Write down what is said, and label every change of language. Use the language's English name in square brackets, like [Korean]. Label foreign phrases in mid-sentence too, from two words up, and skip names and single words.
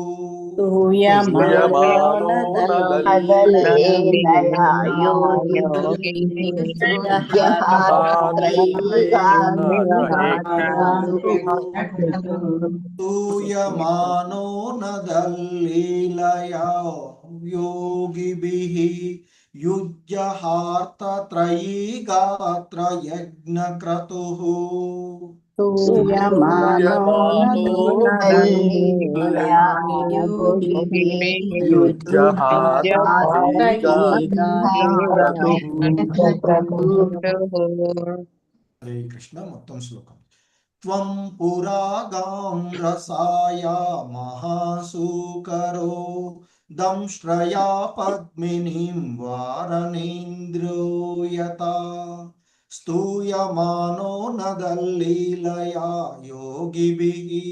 [Sanskrit] स्तूयमानो नदल्लीलया योगिभिः युज्यहार्दत्रयीगात्रयज्ञक्रतुः [Telugu] హరే కృష్ణ మొత్తం [Sanskrit] శ్లోకం त्वं पुरागां रसाया महासूकरो दंष्ट्रया पद्मिनीं वारणेन्द्रो यता स्तूयमानो नदल्लीलया योगिभिः